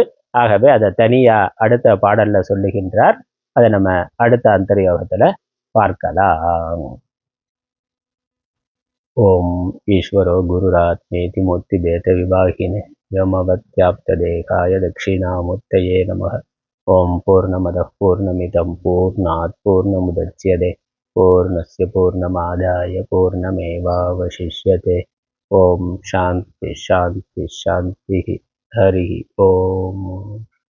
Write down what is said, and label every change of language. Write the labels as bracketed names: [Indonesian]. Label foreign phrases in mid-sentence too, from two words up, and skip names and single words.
[Tamil] ஆகவே அதை தனியா அடுத்த பாடல்ல சொல்லுகின்றார். அதை நம்ம அடுத்த அந்தர்யோகத்துல பார்க்கலாம். [Sanskrit] ओम् ईश्वरो गुरुरात्मेति मूर्ति भेद विभागिने व्योमवद्व्याप्तदेहाय दक्षिणामूर्तये नमः. ओम् पूर्णमदः पूर्णमिदं पूर्णात् पूर्णमुदच्यते पूर्णस्य पूर्णमादाय पूर्णमेवावशिष्यते. ओम् शान्तिः शान्तिः शान्तिः. हरि ओम्.